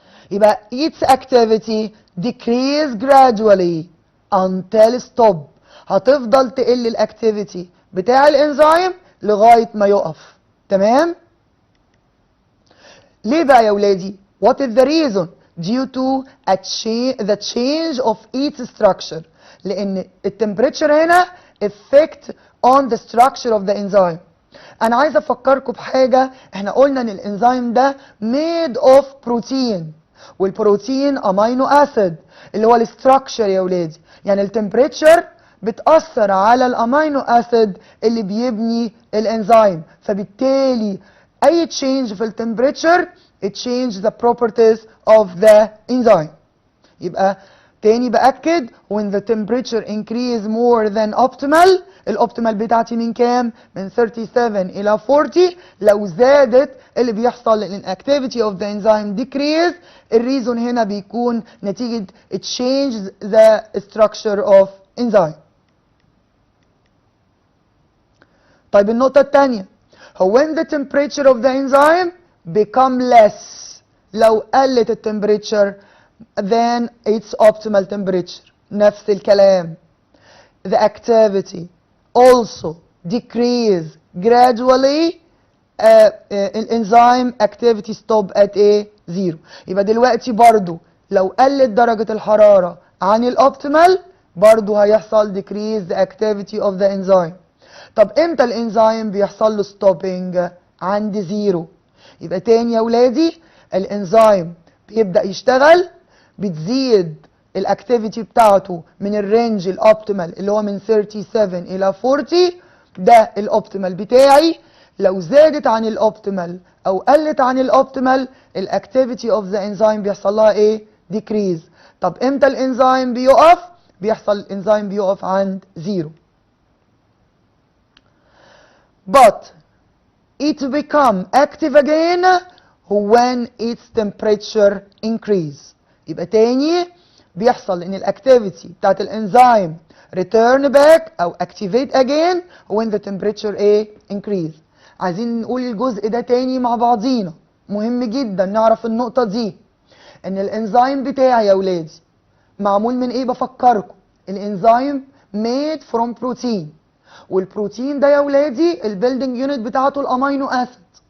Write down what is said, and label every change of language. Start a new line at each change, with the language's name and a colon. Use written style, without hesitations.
English: يبقى its activity decrease gradually until stop.
Arabic: هتفضل تقل الاكتيفيتي بتاع الانزيم لغايه ما يقف. تمام؟ ليه بقى يا ولادي؟
English: What is the reason? Due to the change of its structure.
Arabic: لان التمبريتشر هنا
English: effect on the structure of the enzyme.
Arabic: انا عايز افكركم بحاجه، احنا قلنا ان الانزيم ده
English: made of protein،
Arabic: والبروتين امينو اسيد اللي هو الاستراكشر يا ولادي. يعني التمبريتشر بتاثر على الامينو اسيد اللي بيبني الانزيم، فبالتالي اي تشينج في التمبريتشر
English: it change the properties of the enzyme.
Arabic: يبقى تاني باكد
English: when the temperature increase more than optimal،
Arabic: الاوبتيمال بتاعتي من كام؟ من 37 الى 40. لو زادت اللي بيحصل ان
English: activity of the enzyme decrease.
Arabic: الريزون هنا بيكون نتيجة
English: it changes the structure of enzyme.
Arabic: طيب النقطة الثانية هو
English: when the temperature of the enzyme become less،
Arabic: لو قلت التمبريتشر
English: than its optimal temperature.
Arabic: نفس الكلام.
English: The activity also decrease gradually.
Arabic: الانزيم
English: activity stop at a zero.
Arabic: يبقى دلوقتي برضو لو قلت درجة الحرارة عن الاوبتيمال برضو هيحصل
English: decrease the activity of the enzyme.
Arabic: طب امتى الانزيم بيحصل له stopping؟ عند زيرو. يبقى تاني يا ولادي الانزيم بيبدأ يشتغل، بتزيد الاكتيفيتي بتاعته من الرينج الاوبتيمال اللي هو من 37 الى 40، ده الاوبتيمال بتاعي. لو زادت عن الاوبتيمال او قلت عن الاوبتيمال الاكتيفيتي اوف ذا انزيم بيحصل لها ايه؟ ديكريز. طب امتى الانزيم بيقف؟ بيحصل الانزيم بيقف عند زيرو.
English: But it become active again when its temperature increase.
Arabic: يبقى تاني بيحصل ان الاكتيفيتي بتاعت الانزيم
English: return back
Arabic: او
English: activate again when the temperature increase.
Arabic: عايزين نقول الجزء ده تاني مع بعضينا، مهم جدا نعرف النقطة دي. ان الانزيم بتاعي يا ولادي معمول من ايه؟ بفكركم الانزيم
English: made from protein،
Arabic: والبروتين ده يا ولادي البيلدنج يونت بتاعته الامينو اسيد.